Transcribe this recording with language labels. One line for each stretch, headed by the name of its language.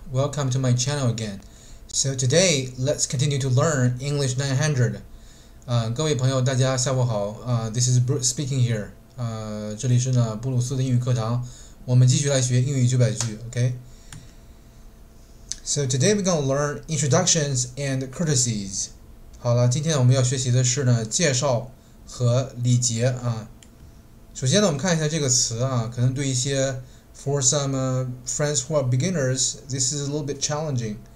English: Welcome to my channel again. So today, let's continue to learn English 900.
Chinese: 各位朋友，大家下午好。
English: This is Bruce speaking here.
Chinese: 这里是呢布鲁斯的英语课堂，我们继续来学英语900句。
English: Okay. So today we're going to learn introductions and courtesies.
Chinese: 好了，今天我们要学习的是呢介绍和礼节啊。首先呢，我们看一下这个词啊，可能对一些
English: For some friends who are beginners, this is a little bit challenging.